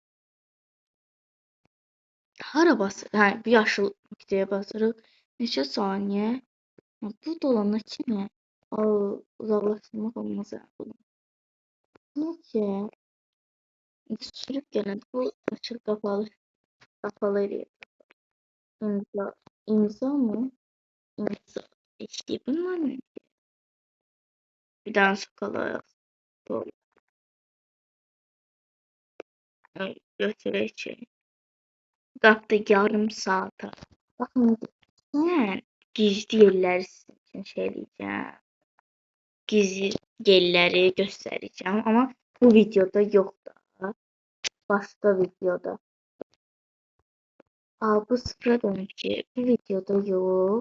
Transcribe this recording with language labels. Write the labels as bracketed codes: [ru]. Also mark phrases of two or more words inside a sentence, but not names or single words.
[az] Hara basırıq? Hə, bir yaşıl nöqtəyə basırıq. Neçə saniyə? Bu dolana kimi? Uzaqlaşdırmaq olmaz bunu. Necə? Sürüb gələndə bu açıq qapalı eləyir. İmza mı? İmza. [tr] İşte bunlar ne? Bir daha sokalım. Götüreceğim. [az] Qapda yarım saata. Baxın, mən gizli yerləri sizin üçün eləyəcəm. Gizli yerləri göstərəcəm, amma bu videoda yox da. Başqa videoda. Bu sıfıra dönüb ki, bu videoda yox.